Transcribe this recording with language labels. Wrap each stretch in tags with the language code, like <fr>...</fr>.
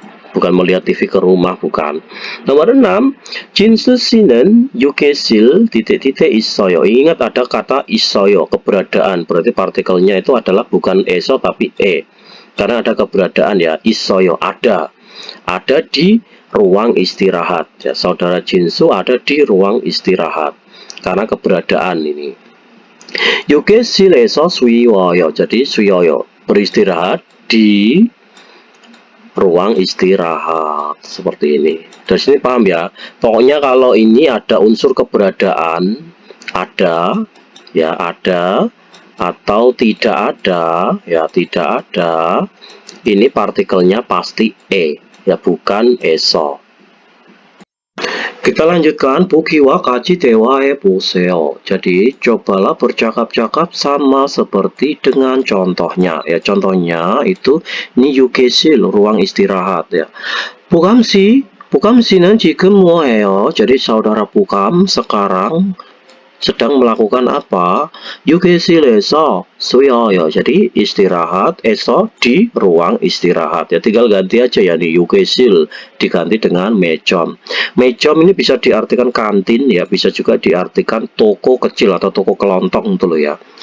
<id>Bukan melihat TV ke rumah, bukan. Nomor 6,</id> <ko>진수 씨는 유계실</ko> <id>titik-titik</id> <ko>있어요.</ko> <id>Ingat ada kata 있어요, keberadaan. Berarti partikelnya itu adalah bukan eso tapi e. Karena ada keberadaan ya, 있어요, ada. Ada di ruang istirahat ya, saudara Jinsu ada di ruang istirahat karena keberadaan ini.</id> <ko>유계실에서 쉬어요.</ko> <id>Jadi 쉬어요, beristirahat di ruang istirahat, seperti ini. Dari sini paham ya. Pokoknya kalau ini ada unsur keberadaan, ada ya, ada atau tidak ada ya, tidak ada, ini partikelnya pasti e ya, bukan eso. Kita lanjutkan.</id> <ko>보기와 같이 대화해 보세요.</ko> <id>Jadi cobalah bercakap-cakap sama seperti dengan contohnya ya. Contohnya itu ini 유계실, ruang istirahat ya.</id> <ko>Pukam 씨는 지금 뭐해요?</ko> <id>Jadi saudara Pukam sekarang sedang melakukan apa?</id> <ko>유계실에서 쉬어요.</ko> <id>Jadi istirahat, eso di ruang istirahat ya, tinggal ganti aja ya, di 유계실 diganti dengan 매점. 매점 ini bisa diartikan kantin ya, bisa juga diartikan toko kecil atau toko kelontong itu loh ya.</id>